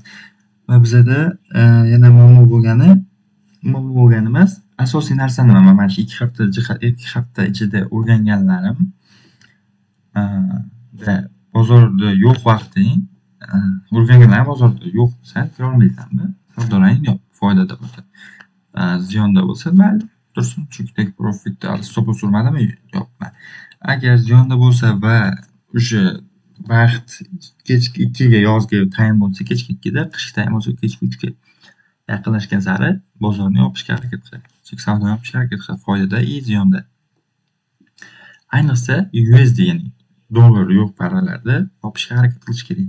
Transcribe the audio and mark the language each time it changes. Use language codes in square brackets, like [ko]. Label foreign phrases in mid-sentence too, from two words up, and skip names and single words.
[uz] Va bizada yana muammo bo'lgani emas, asosiy narsani mana shu 2 hafta ichida o'rganganlarim bozorda yo'q vaqting o'rganganlarim bozorda yo'q bo'lsa kirolmaysanmi? Savdolaring yo'q, foydada bo'lsa. Ziyonda bo'lsa mayli tursin, chunki [en] take profit [uz] stop surmadimi? Yo'q. Agar ziyonda bo'lsa va o'sha vaqt kechki 2 ga yozgi taym bo'lsa, kechki 2 da, qishki taym bo'lsa kechki 3 ga yaqinlashgan sari bozorni yopishga harakat qiladi. Chunki savdoni yopishga harakat qiladi, foydada и ziyonda. Ayniqsa USD ya'ni dollar yo'q paralarda yopishga harakat qilish kerak.